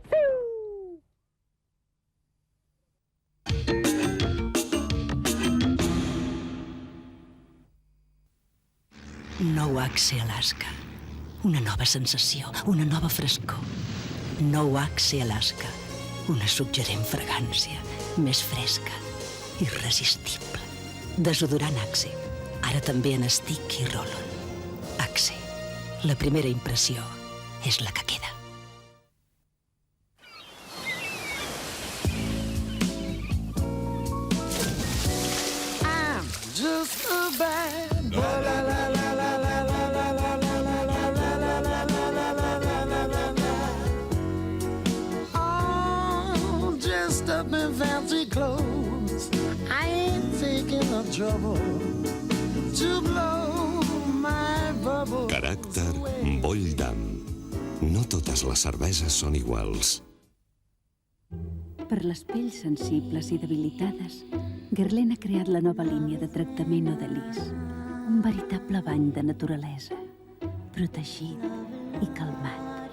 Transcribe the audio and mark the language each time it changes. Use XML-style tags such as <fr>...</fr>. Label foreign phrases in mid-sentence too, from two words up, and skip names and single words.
<ca>Nou Axe Alaska. Una nova sensació, una nova frescor. Nou Axe Alaska. Una suggerent fragància, més fresca, irresistible. Desodorant Axe. Ara també en stick i roll-on. Axe. La primera impressió és la que queda.</ca> <en>I'm just a bad boy. All dressed up in fancy clothes. I ain't taking the trouble to blow my bubble.</en> <ca>Caràcter Boll Dam. No totes les cerveses són iguals. Per les pells sensibles i debilitades, Guerlain ha creat la nova línia de tractament Odelis. Un veritable bany de naturalesa, protegit i calmat.</ca>